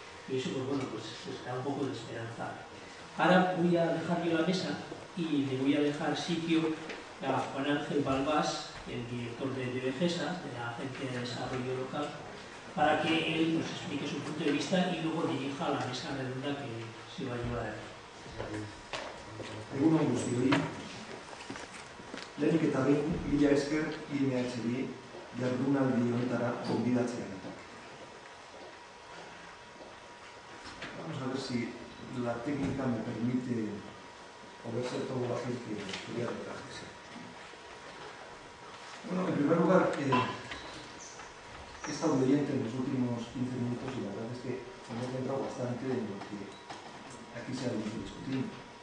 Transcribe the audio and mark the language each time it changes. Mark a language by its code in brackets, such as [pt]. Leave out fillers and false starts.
[es] Y eso, pues bueno, pues da un poco de esperanza. Ahora voy a dejar yo la mesa y le voy a dejar sitio a Juan Ángel Balbás, el director de DBGESA, de la Agencia de Desarrollo Local, para que él nos explique su punto de vista y luego dirija a la mesa redonda que se va a llevar aquí. [eu] Egun on guztioi, lehenik eta behin, mila esker IMH-bi jardunaldi honetara gonbidatzeagatik. [es] Vamos a ver si la técnica me permite o ver ser todo aquel que quería tratar de ser. Bueno, en primer lugar, he estado leyendo en los últimos 15 minutos y la verdad es que hemos centrado bastante en lo que aquí se ha venido discutiendo.